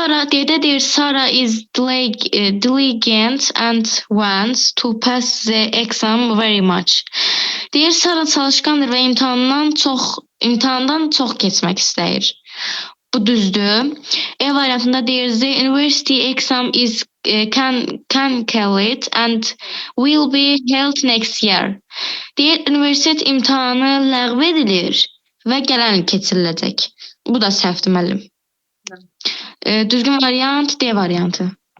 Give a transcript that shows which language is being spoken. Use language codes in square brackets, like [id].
[az] D'də deyir [en] Sarah is diligent and wants to pass the exam very much. [az] Deyir Sarah çalışqandır və imtahandan çox keçmək istəyir. Bu düzdür. E variantında deyir [en] the university exam is cancelled and will be held next year. [az] Deyir universitet imtahanı ləğv edilir və gələn il keçiriləcək. Bu da səhvdir müəllim. Düzgün variant D variantı.